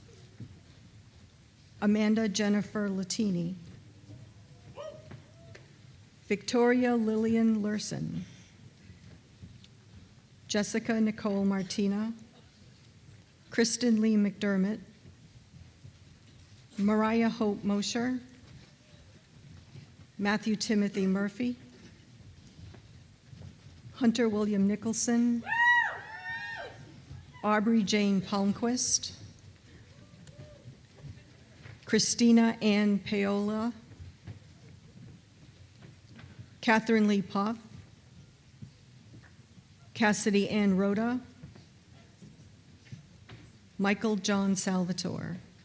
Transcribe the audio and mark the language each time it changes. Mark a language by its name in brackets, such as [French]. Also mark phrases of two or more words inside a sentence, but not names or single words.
[English] Amanda Jennifer Latini, Victoria Lillian Lurson, Jessica Nicole Martina, Kristen Lee McDermott, Mariah Hope Mosher, Matthew Timothy Murphy, Hunter William Nicholson, Aubrey Jane Palmquist, Christina Ann Paola, Catherine Lee Poff, Cassidy Ann Rhoda, Michael John Salvatore,